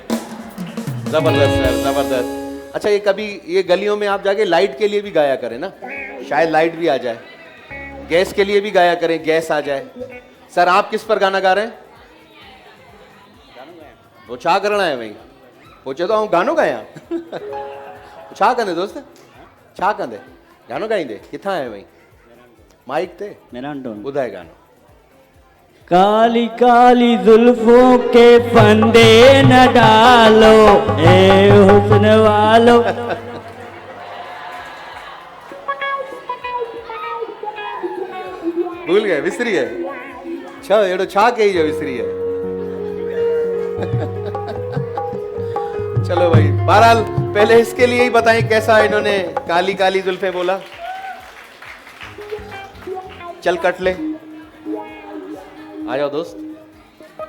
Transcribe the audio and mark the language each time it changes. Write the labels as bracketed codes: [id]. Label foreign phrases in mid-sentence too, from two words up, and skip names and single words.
[hi] जबरदस्त सर जबरदस्त। अच्छा ये कभी ये गलियों में आप जाके लाइट के लिए भी गाया करें ना, शायद लाइट भी आ जाए। गैस के लिए भी गाया करें, गैस आ जाए। सर आप किस पर गाना गा रहे हैं? वो छा करना है भाई? पूछे तो हम गानो गाया। [sd] छा कंदे दोस्त? छा कंदे? गानो गाईंदे? किथां है भाई? माइक ते? ॿुधाए गानो। [hi] काली काली जुल्फों के फंदे न डालो, ए हुस्न वालो। भूल गए, [sd] विसरी है। छा एड़ो छा कही जो विसरी है। [hi] चलो भाई, बहरहाल पहले इसके लिए ही बताएं कैसा इन्होंने काली काली जुल्फे बोला। चल कट ले, आ जाओ दोस्त।